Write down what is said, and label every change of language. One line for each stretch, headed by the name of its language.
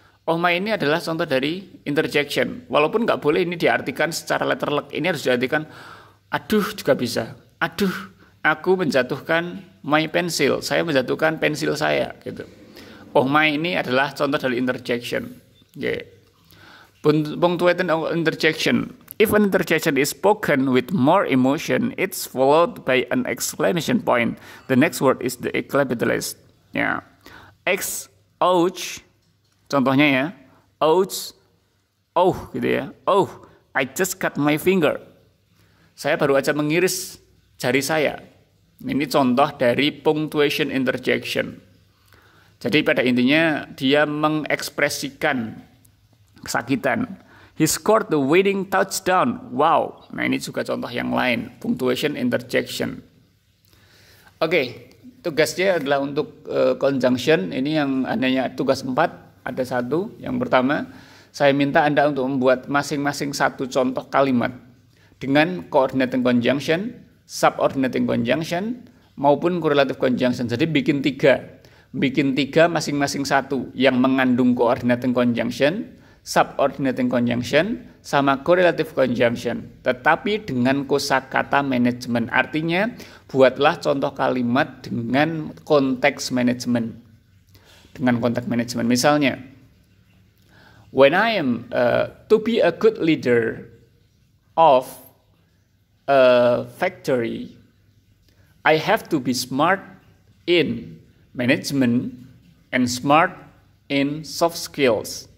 Indonesian: Oh my ini adalah contoh dari interjection. Walaupun nggak boleh ini diartikan secara letterlek. Ini harus diartikan aduh juga bisa. Aduh, aku menjatuhkan my pencil. Saya menjatuhkan pensil saya gitu. Oh my ini adalah contoh dari interjection.
English: Okay. Punctuated interjection. If an interjection is spoken with more emotion, it's followed by an exclamation point. The next word is the capitalist.
Indonesian: Ya, ouch. Contohnya ya, ouch, oh gitu ya.
English: Oh, I just cut my finger.
Indonesian: Saya baru aja mengiris jari saya. Ini contoh dari punctuation interjection. Jadi pada intinya dia mengekspresikan kesakitan.
English: He scored the winning touchdown. Wow.
Indonesian: Nah ini juga contoh yang lain. Punctuation interjection. Oke. Tugasnya adalah untuk conjunction. Ini yang adanya tugas 4. Ada 1. Yang pertama. Saya minta Anda untuk membuat masing-masing satu contoh kalimat. Dengan coordinating conjunction, subordinating conjunction, maupun correlative conjunction. Jadi bikin 3. Bikin 3 masing-masing satu. Yang mengandung coordinating conjunction, subordinating conjunction, sama correlative conjunction, tetapi dengan kosakata manajemen. Artinya buatlah contoh kalimat dengan konteks manajemen. Dengan konteks manajemen.
English: Misalnya, when I am to be a good leader of a factory, I have to be smart in management and smart in soft skills.